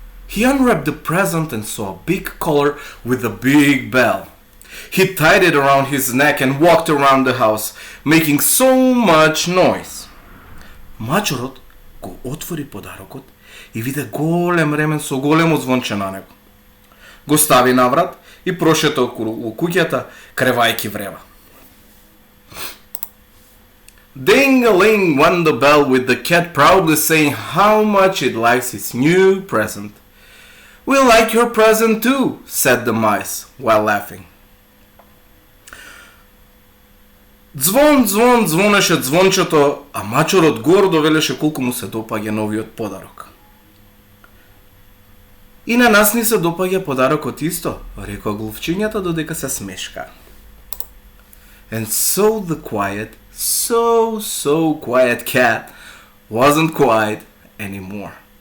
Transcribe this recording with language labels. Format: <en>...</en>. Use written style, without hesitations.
<en>He unwrapped the present and saw a big collar with a big bell. He tied it around his neck and walked around the house, making so much noise.</en> <mk>Мачурот го отвори подарокот и виде голем ремен со големо звонче на него. Го стави наврат и прошета околу куќата, кревајки врева.</mk> <en>Ding-a-ling went the bell with the cat proudly saying how much it likes its new present. We like your present too, said the mice, while laughing.</en> <mk>Звонеше звончето, а мачурот гордо велеше колку му се допаѓа новиот подарок. И на нас ни се допаѓа подарокот исто, рекоа глувчињата додека се смешка.</mk> <en>And so the quiet, so quiet cat wasn't quiet anymore.</en>